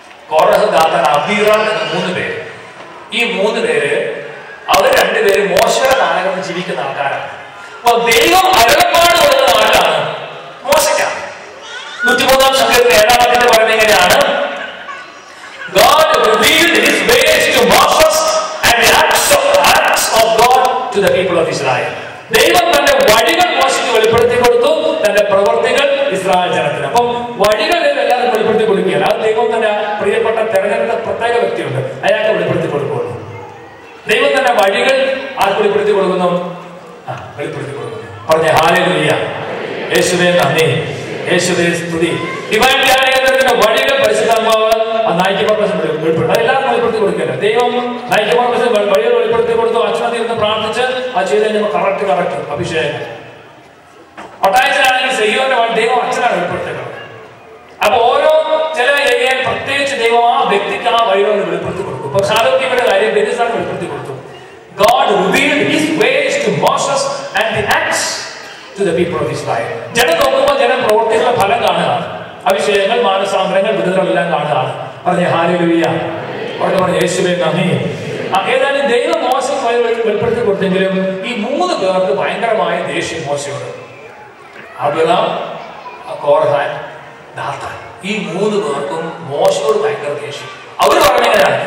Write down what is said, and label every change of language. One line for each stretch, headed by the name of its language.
Malayalam: കോറഹ്, ദാഥാൻ, അബീറാം എന്ന 3 പേര്. ഈ 3 പേര് അവർ 2 പേര് മോശയുടെ കാലഘട്ടത്തിൽ ജീവിക്കുന്ന ആൾക്കാരാണ്. അപ്പൊ ദൈവം അരുളപ്പാട് കൊടുക്കുന്ന ആളാണ് മോശയ്ക്കാണ്. 103-ാം സംഖ്യത്തിൽ 7-ാം അധ്യായത്തിൽ പറയുന്നത് എങ്ങനെയാണ്?
English: God revealed his ways to Moses and the acts of God to the people of Israel.
Malayalam: ദൈവം തന്റെ വഴികൾ മോശയ്ക്ക് വെളിപ്പെടുത്തി കൊടുത്തു, തന്റെ പ്രവൃത്തികൾ ഇസ്രായേൽ ജനത്തിന്. അപ്പം വഴികൾ എല്ലാവരും വെളിപ്പെടുത്തി കൊടുക്കുകയല്ല, അത് ദൈവം തന്റെ പ്രിയപ്പെട്ട തെരഞ്ഞെടുത്ത പ്രത്യേക വ്യക്തിയുണ്ട്, അയാൾക്ക് വെളിപ്പെടുത്തി കൊടുക്കുന്നു. ദൈവം തന്നെ വഴികൾ ആർക്ക് വെളിപ്പെടുത്തി കൊടുക്കുന്നു? വെളിപ്പെടുത്തി കൊടുക്കുന്നു. പറഞ്ഞ ഹല്ലേലൂയ, യേശുവേ നന്ദി, യേശുവേ സ്തുതി. ഡിവൈൻ ധ്യാനത്തിന്റെ വഴികൾ പരിശുദ്ധാത്മാവ് 90% വെളിപ്പെടുത്തും. അതെല്ലാവരും വെളിപ്പെടുത്തി കൊടുക്കില്ല. ദൈവം 90% വഴികൾ വെളിപ്പെടുത്തി കൊടുത്തു. അച്ഛനത്തിൽ നിന്ന് പ്രാർത്ഥിച്ച് അത് ചെയ്ത് കഴിഞ്ഞാൽ കറക്റ്റ് അഭിഷേകം. പട്ടായച്ചനാണെങ്കിൽ സെയ്യോന്റെ ദൈവം അച്ഛനാണ് വെളിപ്പെടുത്തുന്നത്. അപ്പൊ ഓരോ ചില ഏരിയയിൽ പ്രത്യേകിച്ച് ദൈവം ആ വ്യക്തിക്ക് ആ വഴികൾ വെളിപ്പെടുത്തി കൊടുക്കും. ഇപ്പൊ സാധുക്കിയുടെ കാര്യം ബെനിസാണ് വെളിപ്പെടുത്തി കൊടുത്തു.
English: God revealed his ways to Moses and the acts to the people of Israel.
Malayalam: ജനം നോക്കുമ്പോൾ ജനം പ്രവർത്തികളുടെ ഫലം കാണുകയാണ്. അഭിഷേകങ്ങൾ, മാനസാന്തരങ്ങൾ, വിടുതലെല്ലാം കാണുകയാണ്. പറഞ്ഞ ഹല്ലേലൂയ, പറഞ്ഞ യേശുവേ നന്ദി. ഏതായാലും ദൈവം മോശം വെളിപ്പെടുത്തി കൊടുത്തെങ്കിലും ഈ 3 പേർക്ക് ഭയങ്കരമായ ദേഷ്യം മോശയോട്. അബ്രഹാം, കോറഹ്, ദാഥാൻ, ഈ 3 പേർക്കും മോശയോട് ഭയങ്കര ദേഷ്യം. അവർ പറഞ്ഞെങ്ങനെയാണ്?